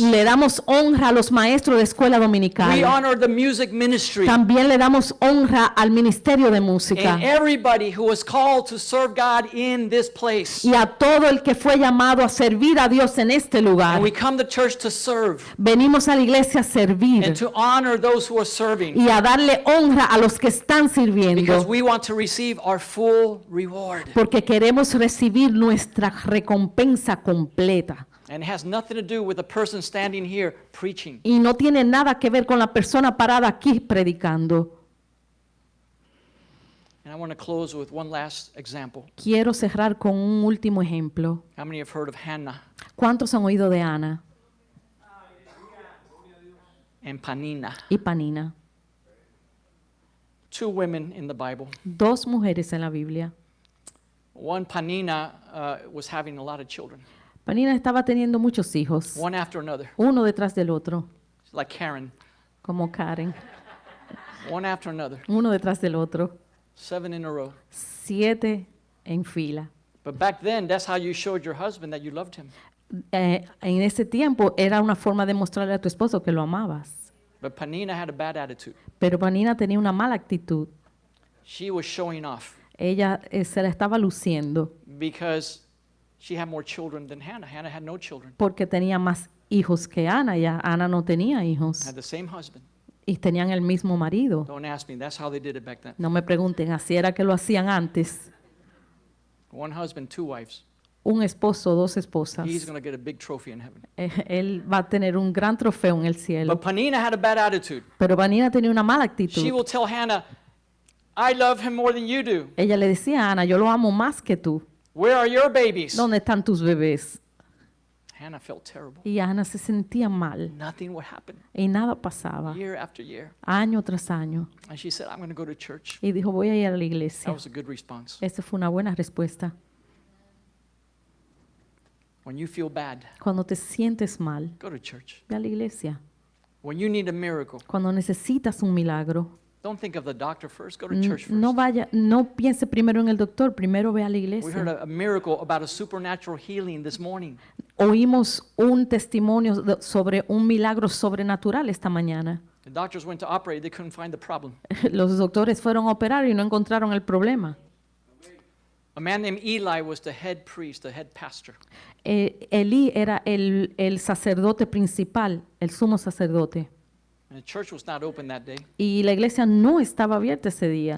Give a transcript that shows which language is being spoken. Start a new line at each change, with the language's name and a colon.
Spanish: Le damos honra a los maestros de escuela
English: We
Spanish: dominical.
English: honor the music ministry
Spanish: También le damos honra al ministerio de música
English: and everybody who was called to serve God in this place.
Spanish: y a todo el que fue llamado a servir a Dios en este lugar.
English: And we come to church to serve
Spanish: Venimos a la iglesia a servir
English: and to honor those who are serving
Spanish: y a darle honra a los que están
English: because
Spanish: sirviendo,
English: we want to receive our full reward.
Spanish: porque queremos recibir nuestra recompensa completa.
English: And it has nothing to do with the person standing here preaching.
Spanish: Y no tiene nada que ver con la persona parada aquí predicando.
English: And I want to close with one last example.
Spanish: Quiero cerrar con un último ejemplo.
English: How many have heard of Hannah
Spanish: ¿Cuántos han oído de Ana
English: and Panina?
Spanish: y Panina?
English: Two women in the Bible.
Spanish: Dos mujeres en la Biblia.
English: One, Panina, was having a lot of children,
Spanish: Panina estaba teniendo muchos hijos,
English: one after another,
Spanish: uno detrás del otro,
English: like Karen,
Spanish: como Karen,
English: one after another,
Spanish: uno detrás del otro,
English: 7 in a row.
Spanish: 7 en fila.
English: But back then, that's how you showed your husband that you loved him.
Spanish: En ese tiempo era una forma de mostrarle a tu esposo que lo amabas.
English: But Panina had a bad attitude.
Spanish: Pero Panina tenía una mala actitud.
English: She was showing off
Spanish: Ella se la estaba luciendo
English: because she had more children than Hannah. Hannah had no children,
Spanish: porque tenía más hijos que Ana. Ya Ana no tenía hijos
English: had the same husband.
Spanish: y tenían el mismo marido.
English: Don't ask me. That's how they did it back then.
Spanish: No me pregunten, así era que lo hacían antes.
English: One husband, 2 wives.
Spanish: un esposo, dos esposas.
English: He's going to get a big trophy in heaven.
Spanish: Él va a tener un gran trofeo en el cielo.
English: But Penina had a bad attitude.
Spanish: Pero Vanina tenía una mala
English: She
Spanish: actitud.
English: will tell Hannah, I love him more than you do.
Spanish: Ella le decía a Ana, yo lo amo más que tú.
English: Where are your babies?
Spanish: ¿Dónde están tus bebés?
English: Hannah felt terrible.
Spanish: Y Ana se sentía mal
English: Nothing would happen
Spanish: y nada pasaba,
English: year after year.
Spanish: año tras año.
English: And she said, I'm going to go to church.
Spanish: Y dijo, voy a ir a la
English: That
Spanish: iglesia.
English: was a good response.
Spanish: Esa fue una buena respuesta.
English: When you feel bad,
Spanish: Cuando te sientes mal,
English: go to church.
Spanish: ve a la iglesia.
English: When you need a miracle,
Spanish: Cuando necesitas un milagro,
English: don't think of the doctor first, go to church first.
Spanish: no piense primero en el doctor, primero ve a la
English: We heard
Spanish: iglesia.
English: a miracle about a supernatural healing this morning.
Spanish: Oímos un testimonio sobre un milagro sobrenatural esta mañana.
English: The doctors went to operate, they couldn't find the problem.
Spanish: Los doctores fueron a operar y no encontraron el problema.
English: A man named Eli was the head priest, the head pastor.
Spanish: Elí era el sacerdote principal, el sumo sacerdote.
English: And the church was not open that day.
Spanish: Y la iglesia no estaba abierta ese día.